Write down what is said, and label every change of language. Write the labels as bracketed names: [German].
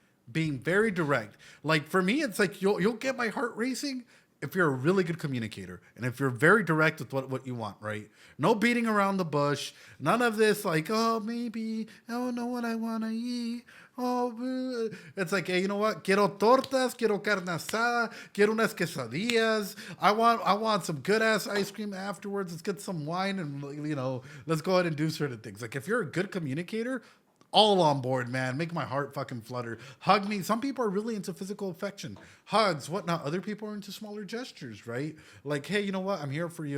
[English] Being very direct. Like for me, it's like you'll get my heart racing if you're a really good communicator and if you're very direct with what you want, right? No beating around the bush. None of this like, oh, maybe I don't know what I want to eat. Oh, it's like, hey, you know what? [Spanish] Quiero tortas, quiero carne asada, quiero unas quesadillas. [English] I want some good ass ice cream afterwards. Let's get some wine and, you know, let's go ahead and do certain things. Like if you're a good communicator, all on board, man. Make my heart fucking flutter. Hug me. Some people are really into physical affection. Hugs, whatnot. Other people are into smaller gestures, right? Like, hey, you know what? I'm here for you.